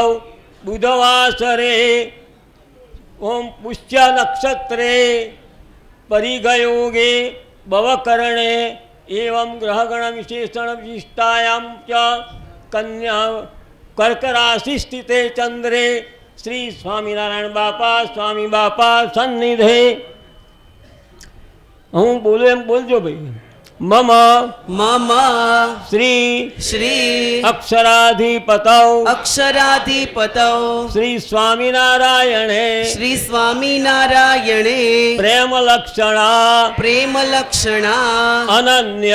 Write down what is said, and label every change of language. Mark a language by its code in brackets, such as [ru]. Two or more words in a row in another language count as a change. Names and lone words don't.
[sa] बुधवासरे ओम पुष्य नक्षत्रे परिगयोगे भवकरणे एवं ग्रहगण विशेषण विशिष्टायां च कन्या कर्क राशि स्थिते चंद्रे श्री स्वामीनारायण बापा स्वामी बापा सन्निधे [gu] હું બોલો એમ બોલજો ભાઈ [sa] मम मम श्री श्री अक्षराधिपतौ अक्षराधिपतौ श्री स्वामीनारायणे श्री स्वामीनारायणे प्रेम लक्षणा प्रेमलक्षणा अनन्य